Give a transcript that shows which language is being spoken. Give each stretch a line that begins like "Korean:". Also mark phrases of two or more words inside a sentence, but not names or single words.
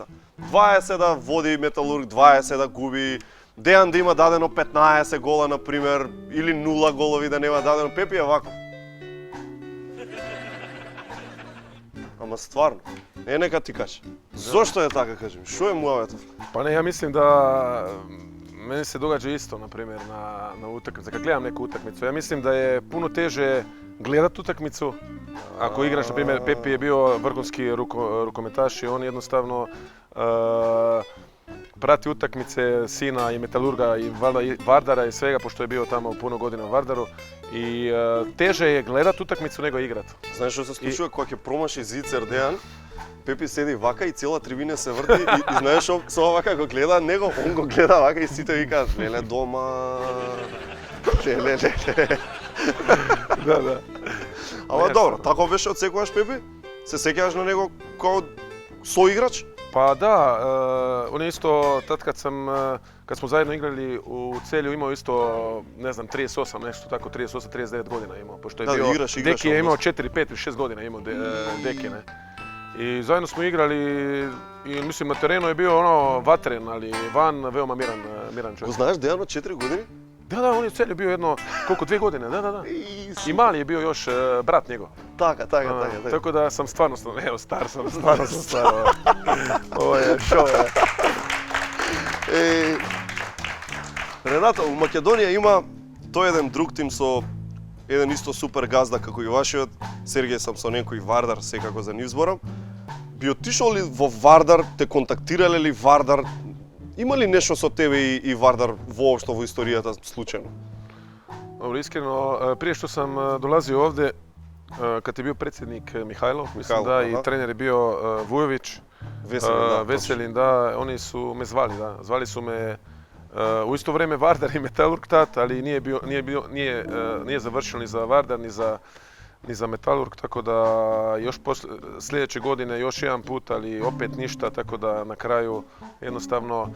Macedonian: 20 да води Металург, 20 да губи, Дејан да има дадено 15 гола, например, или 0 голови да нема дадено, Пепи е вако. Ама стварно, нека ти кажи. Зошто е така, кажи ми? Што е муаветов?
Bosnian: Pa ne, ja mislim da meni se događa isto, na primjer, na utakmicu. Kad gledam neku utakmicu, ja mislim da je puno teže gledat utakmicu. Ako igraš, na primjer, Pepi je bio vrhunski rukometaš i on jednostavno prati utakmice sina i Metalurga i Vardara i svega, pošto je bio tamo puno godina u Vardaru. I teže je gledat utakmicu nego igrat.
Macedonian: Знаеш што се случува кога ќе промаши Зицер Дејан? Пепи седи вака и цела трибина се врти и знаеш што со вака го гледа него, он го гледа вака и сите викаат леле дома. Леле.
Bosnian: Da.
Macedonian: Ама добро, тако беше од секогаш Пепи? Се сеќаваш на него како соиграч?
Bosnian: Pa Pa da, on je isto, tad kad smo zajedno igrali u Celju, imao isto, ne znam, 38, nešto tako, 38, 39 godina imao, pošto je Da, bio, igraš Deki je imao odnosno. 4, 5 ili 6 godina imao Deki, ne. I zajedno smo igrali i mislim na terenu je bio ono vatren, ali van veoma miran
Macedonian: Го
Bosnian: čovjek.
Macedonian: знаеш Дејан од 4 години?
Bosnian: Da, on je u Celju bio jedno, koliko, 2 godine, da. I mali je bio još brat njegov.
Macedonian: Така.
Bosnian: Tako da sam stvarno, evo star sam, stvarno sam star. Ovo je šou.
Macedonian: Рената, у Македонија има тој еден друг тим со еден исто супер газда како и вашиот, Сергеј Самсоненко и Вардар, секако за нив зборам. Би отишол ли во Вардар, те контактирале ли Вардар? Има ли нешто со тебе и Вардар воопшто во историјата случајно?
Bosnian: Dobro, iskreno, prije što sam dolazio ovdje, kad je bio predsjednik Mihajlov, mislim da, i trener je bio Vujović, Veselin, da, oni su me zvali, da. Zvali su me u isto vrijeme Vardar i Metalurg tad, ali nije završio ni za Vardar, ni za Metalurg, tako da još sljedeće godine još jedan put, ali opet ništa, tako da na kraju jednostavno...